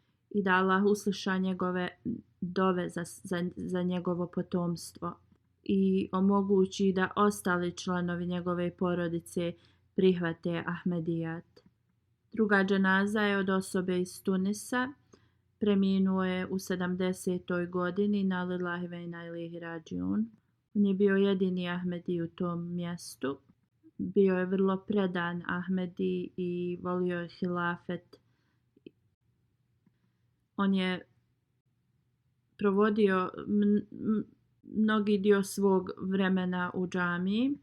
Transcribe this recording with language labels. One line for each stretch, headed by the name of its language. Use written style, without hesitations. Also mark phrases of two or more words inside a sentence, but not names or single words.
Bosnian: I da Allah usliša njegove dove za njegovo potomstvo i omogući da ostali članovi njegove porodice prihvate Ahmedijat. Druga dženaza je od osobe iz Tunisa. Preminuo je u 70. godini,
Arabic: إنا لله وإنا إليه راجعون.
Bosnian: On je bio jedini Ahmedi u tom mjestu. Bio je vrlo predan Ahmedi i volio je hilafet. On je provodio mnogi dio svog vremena u džamiji.